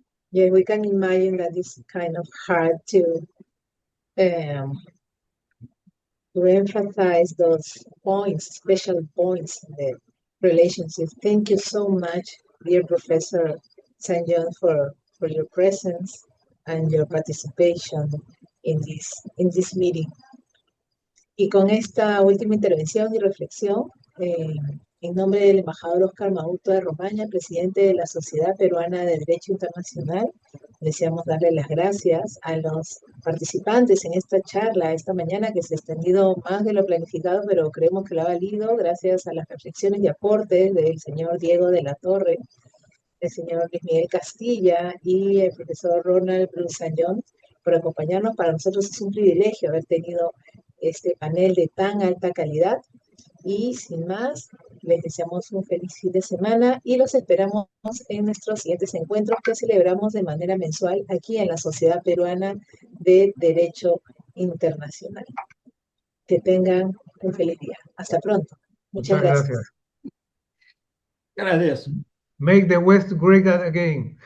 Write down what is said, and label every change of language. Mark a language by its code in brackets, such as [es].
[en] Yeah, we can imagine that it's kind of hard to emphasize those points, special points in the relationship. Thank you so much, dear Professor St. John, for your presence and your participation in this meeting. [es] Y con esta última intervención y reflexión, en nombre del embajador Oscar Maurto de Romaña, presidente de la Sociedad Peruana de Derecho Internacional, deseamos darle las gracias a los participantes en esta charla esta mañana, que se ha extendido más de lo planificado, pero creemos que lo ha valido gracias a las reflexiones y aportes del señor Diego de la Torre, el señor Luis Miguel Castilla y el profesor Ronald Bruce-Sanyón por acompañarnos. Para nosotros es un privilegio haber tenido este panel de tan alta calidad. Y sin más, les deseamos un feliz fin de semana y los esperamos en nuestros siguientes encuentros que celebramos de manera mensual aquí en la Sociedad Peruana de Derecho Internacional. Que tengan un feliz día. Hasta pronto. Muchas gracias. Gracias. [en] Make the West great again.